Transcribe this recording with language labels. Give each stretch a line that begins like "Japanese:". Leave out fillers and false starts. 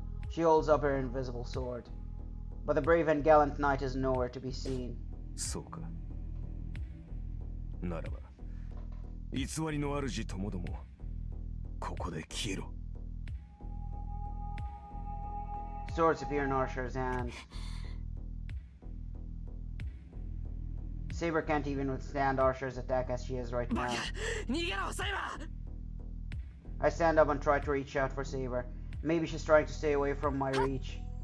English: She holds up her invisible sword, but the brave and gallant knight is nowhere to be seen.
Japanese: そうか。ならば、偽りの主ともども、ここで消えろ。
English: Swords appear in Arshar's hand. Saber can't even withstand Arshar's attack as she is right now. I stand up and try to reach out for Saber. Maybe she's trying to stay away from my reach.